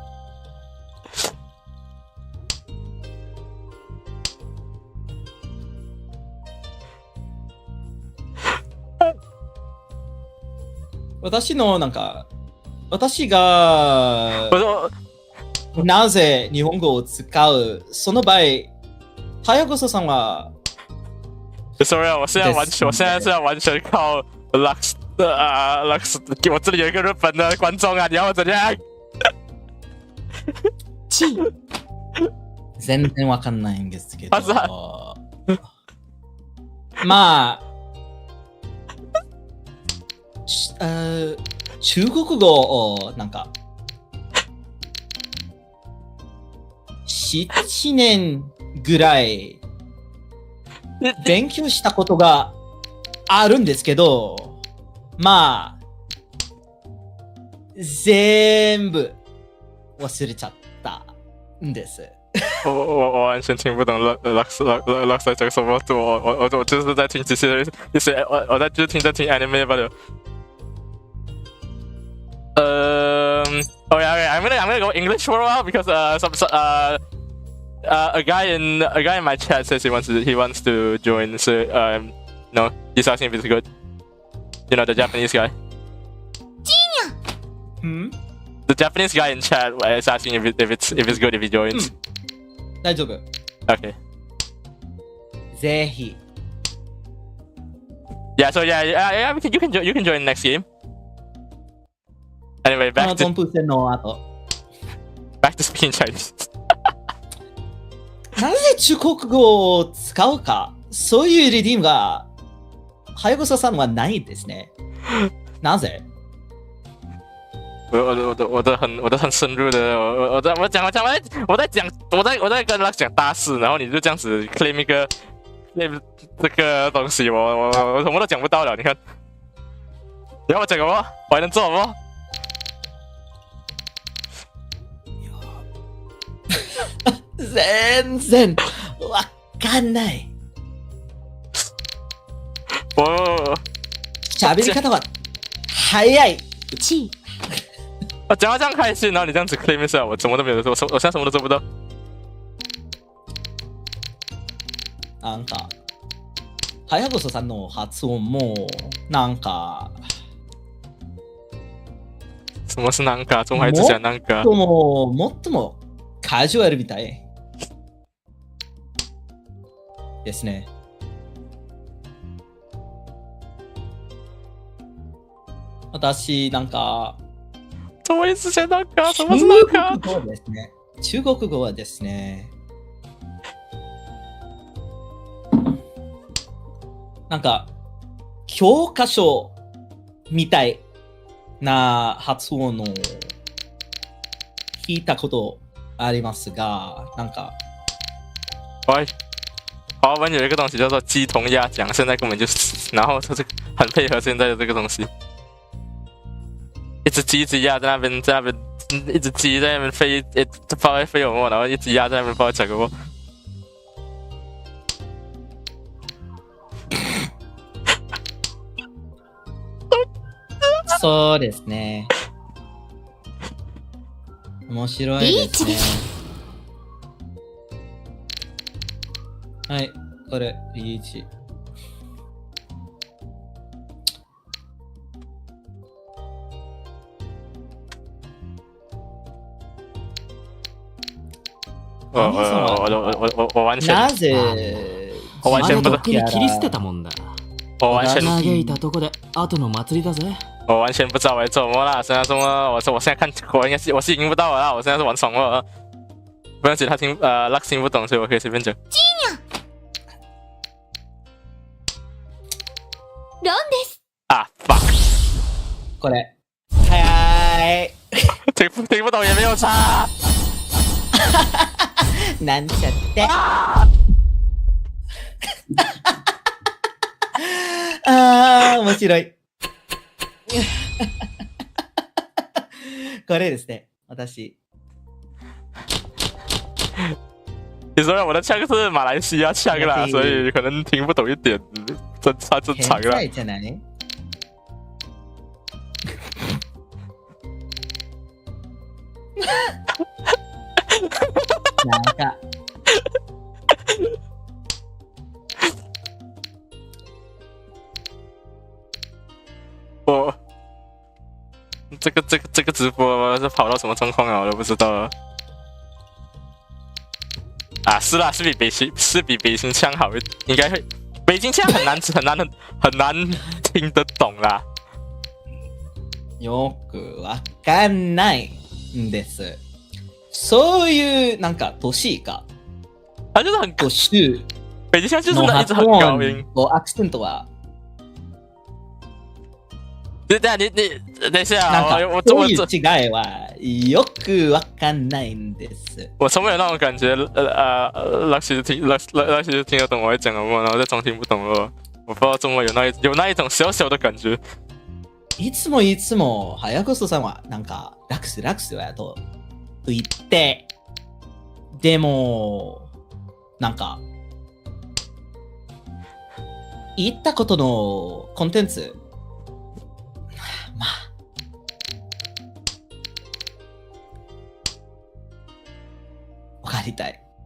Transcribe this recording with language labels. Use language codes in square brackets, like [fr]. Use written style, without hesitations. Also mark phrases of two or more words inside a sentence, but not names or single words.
[ja] 私のなんか、私がなぜ日本語を使う、その場合、ハヤゴソさんは、 [zh] sorry 啊，我现在是要完全靠 Lux Lux， 我这里有一个日本的观众啊，你要我怎样？ [ja] 全然わかんないんですけど、まあ、中国語をなんか7年ぐらい勉強したことがあるんですけど、まあ全部忘れちゃったんです。 [zh] 我完全听不懂 Lux 在讲什么，我就是在听这些我在就是听 anime 罢了。 [en] Okay, I'm gonna go English for a while because a guy in my chat says he wants to join. So no, he's asking if it's good. You know the Japanese guy. The Japanese guy in chat is asking if it's good if he joins. [ja] 大丈夫。 [en] Okay. [ja] ぜひ。 [en] Yeah. So yeah. You can join next game. Anyway, back to speaking Chinese. [ja] なぜ中国語を使うか、そういうリディームが、ハヤゴソさんはないですね。なぜ？ [zh] 我的很深入的，我在跟他讲大事，然后你就这样子 claim 一个 claim 这个东西，我什么都讲不到了。你看，你要我讲什么？我还能做什么？ [ja] 全然わかんない。喋り方は早い。 [zh] 讲到这样开心，然后你这样子 claim 一下，我什么都没有做，我现在什么都做不到。 [ja] なんか、ハヤゴソさんの発音も、なんか、 [zh] 什么是南卡？中华只讲南卡。 [ja] もっともカジュアルみたいですね。私、なんか、 [zh] 中国之前南卡，什么是南卡？ [ja] 中国語ですね。中国語はですね、なんか、教科書みたいな発音を聞いたことありますが、なんか， [zh] 喂，华文有一个东西叫做鸡同鸭讲，现在根本就是，然后它是很配合现在的这个东西，一只鸡一只鸭在那边一只鸡在那边飞，不知道在飞什么，然后一只鸭在那边不知道讲什么。 [ja] そうですね。面白いですね。はい、これ、リーチ。 [zh] 我完全 [ja] なぜ [zh] 我完全不 [ja] とっくに切り捨てたもんだ。 [zh] 我完全 [ja] 嘆いたとこで後の祭りだぜ。 [zh] 我完全不知道我在做什么啦。虽然说我现在看我应该是我是赢不到了啦，我现在是玩宠物了。不用紧，他Lux 听不懂，所以我可以随便讲。 [ja] ロンです。 [zh] 啊 fuck， [ja] これ。はい [zh] 听不懂也没有差。 [ja] なんちゃって。あー、面白い。これですね、私。 [zh] 你说我的枪是马来西亚枪啦，所以可能听不懂一点，正常啦。 [ja] 天才じゃないなんか。 [zh] 我这个直播是跑到什么状况啊？我都不知道了。啊，是啦，是比北京腔好一点，应该会。北京腔很难听得懂啦。 [ja] よくわかんないんです。そういうなんか都市か。 [zh] 它就是很 [ja] 都市 [zh] 北京腔就是 [ja] の [zh] 一直很 [ja] 発 [zh] 高音。 [ja] 音とアクセントは [zh] 你等一下 [ja] なん [zh] 啊， [ja] かそういう違いはよくわかんないんです。 [zh] 我从没有那种感觉，Lux 其实听得懂我在讲什么，然后在装听不懂了。我不知道中文有那一种小小的感觉。 [ja] いつも早こそさんはなんかラクスやと言って、でもなんか言ったことのコンテンツ、まあわかりたい。